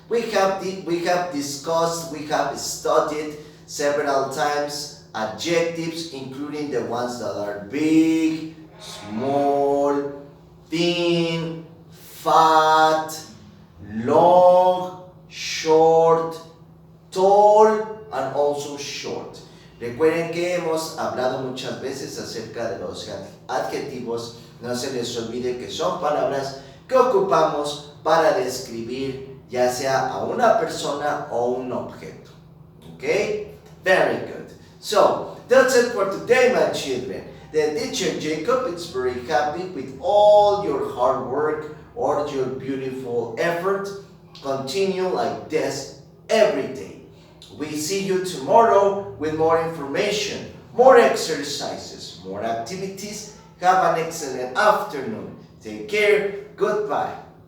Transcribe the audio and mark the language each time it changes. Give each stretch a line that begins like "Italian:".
English: We have discussed, we have studied several times adjectives, including the ones that are big, small, thin, fat, long, short, tall, and also short.
Spanish: Recuerden que hemos hablado muchas veces acerca de los adjetivos. No se les olvide que son palabras que ocupamos para describir ya sea a una persona o un objeto.
English: Okay? Very good. So, that's it for today, my children. The teacher Jacob is very happy with all your hard work or your beautiful effort. Continue like this every day. We see you tomorrow with more information, more exercises, more activities. Have an excellent afternoon. Take care. Goodbye.